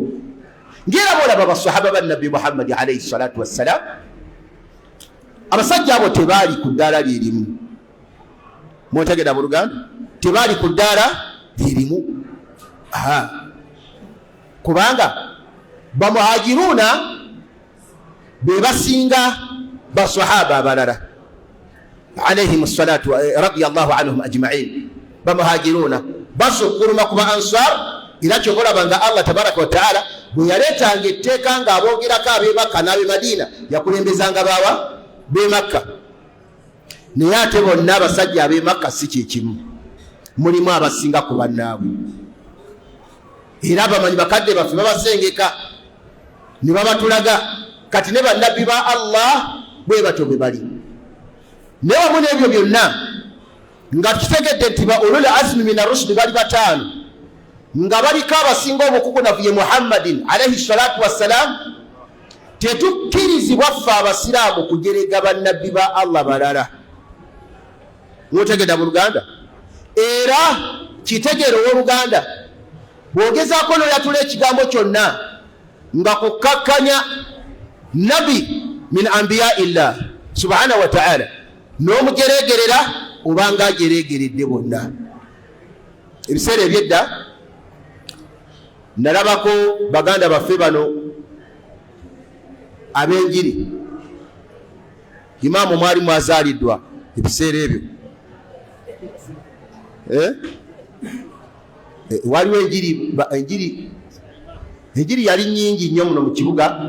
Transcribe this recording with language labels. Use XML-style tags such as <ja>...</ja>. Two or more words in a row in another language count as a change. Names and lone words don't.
<lg>Ngera boolaba basahaba ba nabbi Muhammadi</lg> <ar>عليه الصلاة والسلام,</ar> <lg>abasajja abo tebaali ku ddaala lyerimu. Mwotegera mu Luganda? Tebaali ku ddaala lyerimu. Kubanga bamuhajiruuna be basinga basahaba abalala</lg> <ar>عليهم الصلاة رضي الله عنهم أجمعين.</ar> <lg>Bamuhajiruuna basukkuluma ku ba ansar, era kyobolabanga Allah</lg> <ar>تبارك وتعالى</ar> <lg>bwe yaleetanga etteeka nga aboogerako ab'e Makka n'ab'e Madiina yakulembezanga baawa? B'e Makka. Naye ate bonna abasajja ab'e Makka si kyekimu, mulimu abasinga ku bannaabwe. Era abamanyi bakadde baffe babasengeka ne babatulaga kati ne bannabbi ba Allah bwe batyo bwe bali. Naye wamu n'ebyo byonna nga tukitegedde nti ba</lg> <ar>أولو العزم من الرسل</ar> <lg>bali bataano, nga baliko abasinga obukukunavu ye Muhammadin</lg> <ar>عليه الصلاة والسلام,</ar> <lg>tetukkirizibwa ffe abasiraamu kujerega bannabbi ba Allah balala. Mwotegedde mu Luganda? Era kitegere ow'Oluganda bw'ogezaako n'oyatula ekigambo kyonna nga kukkakkanya</lg> <ar>نبي من أنبياء الله سبحانه وتعالى</ar> <lg>n'omugeregerera obanga ageregeredde bonna. Ebiseera ebyedda nalabako baganda baffe bano ab'enjiri, imaamu mwali mwazaaliddwa ebiseera ebyo, waliwo enjiri yali nyingi nnyo muno mu kibuga.</lg>